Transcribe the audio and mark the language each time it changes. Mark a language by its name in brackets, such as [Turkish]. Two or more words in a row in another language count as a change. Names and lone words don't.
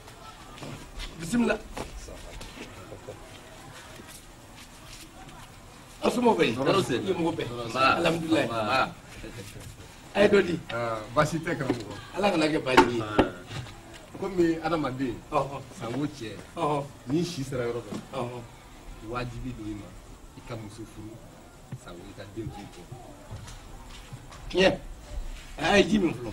[Bambara] Bismillah. Asumo bari. Yo mo be. Alhamdulillah. Ay dodi. Basi te karamɔgɔ. Ala kana kɛ baji ye. Komi adamaden. Sango cɛ. Ni si sera yɔrɔ dɔ. Wajibi don i ma i ka muso furu sango i ka den to kɔ. Tiɲɛ. A ye ji min fɔlɔ.